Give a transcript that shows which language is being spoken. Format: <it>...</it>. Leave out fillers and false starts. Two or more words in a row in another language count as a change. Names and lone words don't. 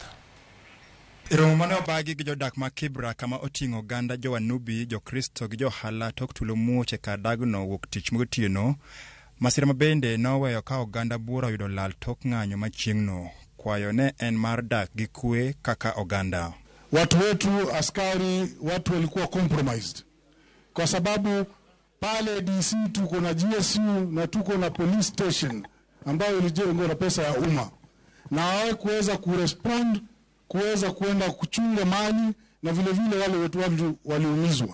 <luo>Romo mane obagi gi jodak ma Kibra kama oting'o ganda Jowanubi, Jokristo gi Johala tok tulo muoche ka dagno wuok tich mogotieno. Masira mabende noweyo ka oganda bura yudo lal tok ng'anyo machieng'no. Kwayo ne en mar dak gi kwe kaka oganda.</luo> <sw>Watu wetu askari, watu walikuwa compromised. Kwa sababu pale DC tuko na GSU na tuko na police station ambayo ilijengwa na pesa ya umma. Na hawa kuweza kurespond, kuweza kuenda kuchunga mali na vile vile wale wetu waliumizwa.</sw>